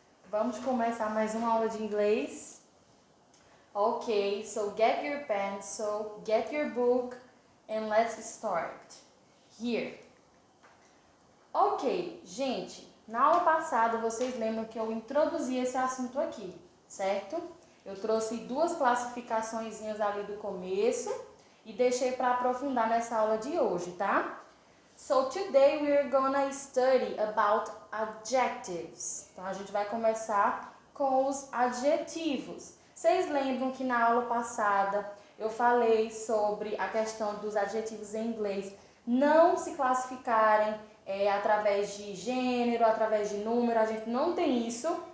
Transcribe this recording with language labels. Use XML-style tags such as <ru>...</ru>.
<pt>Vamos começar mais uma aula de inglês.</pt> <en>Okay, so get your pencil, get your book and let's start. Here.</en> <pt>Ok, gente, na aula passada vocês lembram que eu introduzi esse assunto aqui, certo? Eu trouxe duas classificaçõezinhas ali do começo e deixei para aprofundar nessa aula de hoje, tá?</pt> <en>So today we are gonna study about adjectives.</en> <pt>Então a gente vai começar com os adjetivos. Vocês lembram que na aula passada eu falei sobre a questão dos adjetivos em inglês não se classificarem através de gênero, através de número, a gente não tem isso.</pt>